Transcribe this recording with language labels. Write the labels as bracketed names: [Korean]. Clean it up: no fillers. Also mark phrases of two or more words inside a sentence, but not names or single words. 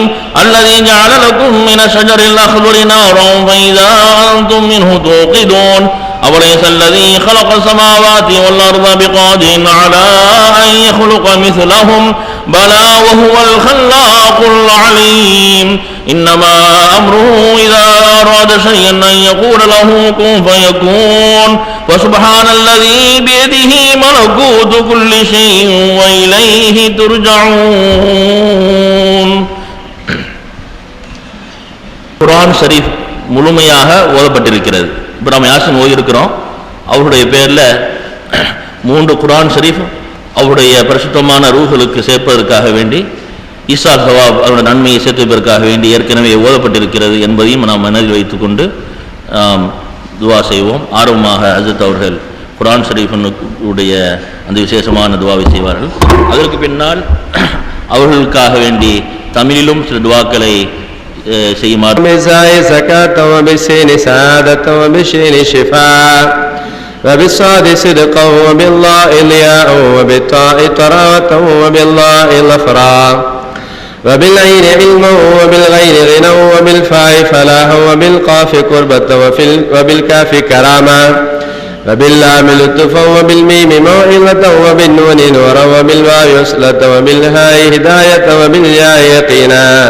[Arabic] الذي جعل لكم من الشجر الأخضر نارا فإذا أنتم منه توقدون أوليس الذي خلق السماوات والأرض بقادر على أن يخلق مثلهم بلى وهو الخلاق العليم إنما أمره إذا أراد شيئا أن يقول له كن فيكون وسبحان الذي بيده ملكوت كل شيء وإليه ترجعون. [Tamil] குர்ஆன் ஷரீஃப் முழுமையாக ஓதப்பட்டிருக்கிறது. இப்போ நம்ம யாசின் ஓதியிருக்கிறோம். அவருடைய பேரில் 3 குர்ஆன் ஷரீஃப் அவருடைய பரிசுத்தமான ரூஹுகளுக்கு சேர்ப்பதற்காக வேண்டி [Arabic] إيصال ثواب [Tamil] அவருடைய நன்மையை சேர்த்துவதற்காக வேண்டி ஏற்கனவே ஓதப்பட்டிருக்கிறது என்பதையும் நாம் மனதில் வைத்துக்கொண்டு துவா செய்வோம். ஆர்வமாக ஹஜ்ரத் அவர்கள் குர்ஆன் ஷரீஃபுடைய அந்த விசேஷமான துவாவை செய்வார்கள். அதற்கு பின்னால் அவர்களுக்காக வேண்டி தமிழிலும் சில துவாக்களை செய்யுமாறு. [Arabic] وبالصاد صدقا وبالله الياء وبالطاء طراوة وبالله الأفرا وبالعين علما وبالغين غنى وبالفاء فلاحا وبالقاف قربة وبالكاف كراما وباللام لطفا وبالميم موعظة وبالنون نورا وبالواو وصلة وبالهاء هداية وبالياء يقينا.